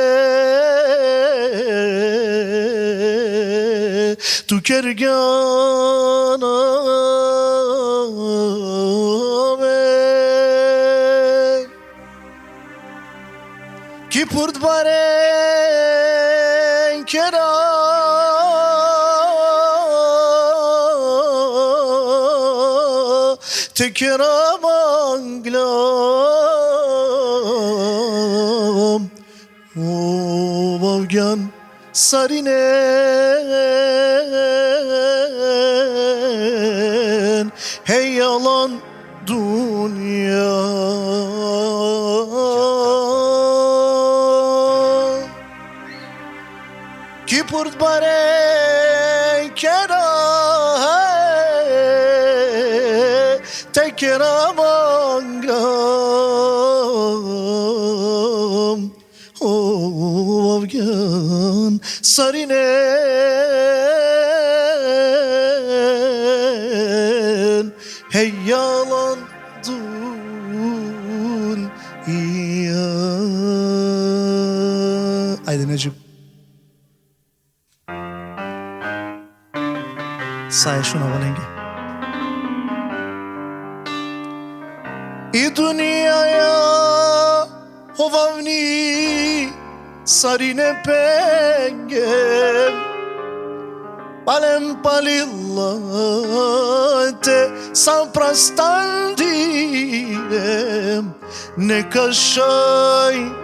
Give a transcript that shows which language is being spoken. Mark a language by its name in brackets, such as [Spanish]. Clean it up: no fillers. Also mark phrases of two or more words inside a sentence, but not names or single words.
[Romany] tu kergana amen ki purt baren kera tekera manglam o vavgan sarinen hey [Turkish] yalan dünya [Romany] ki purt bare kera tekera mangram o vavgan sarinen hey [Turkish] yalan dünya. Haydi Necip. Say şuna valenge. [Romany] I dünyaya hovavni sarine pengem palem palillate samprastandinem ne kaşay